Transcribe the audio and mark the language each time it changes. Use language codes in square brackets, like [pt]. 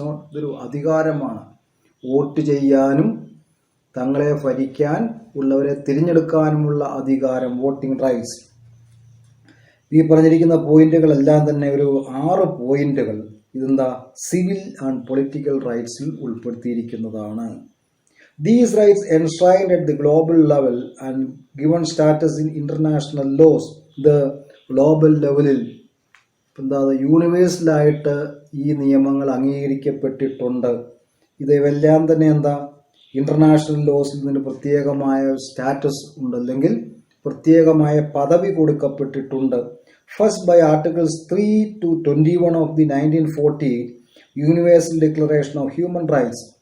[ml] ഇതൊരു അധികാരമാണ്. വോട്ട് ചെയ്യാനും തങ്ങളെ ഭരിക്കാൻ ഉള്ളവരെ തിരഞ്ഞെടുക്കാനുമുള്ള അധികാരം, വോട്ടിംഗ് റൈറ്റ്സ്. ഈ പറഞ്ഞിരിക്കുന്ന പോയിന്റുകളെല്ലാം തന്നെ ഒരു 6 പോയിന്റുകൾ civil and political റൈറ്റ്സിൽ ഉൾപ്പെടുത്തിയിരിക്കുന്നതാണ്. [en] These rights enshrined at the global level and given status in international laws. [ml] The global ലെവലിൽ എന്താ യൂണിവേഴ്സലായിട്ട് ഈ നിയമങ്ങൾ അംഗീകരിക്കപ്പെട്ടിട്ടുണ്ട്. ഇതെല്ലാം തന്നെ എന്താ ഇന്റർനാഷണൽ ലോസിൽ നിന്ന് പ്രത്യേകമായ സ്റ്റാറ്റസ് ഉണ്ട്, അല്ലെങ്കിൽ പ്രത്യേകമായ പദവി കൊടുക്കപ്പെട്ടിട്ടുണ്ട്. [en] First by articles 3 to 21 of the 1948 Universal Declaration of Human Rights.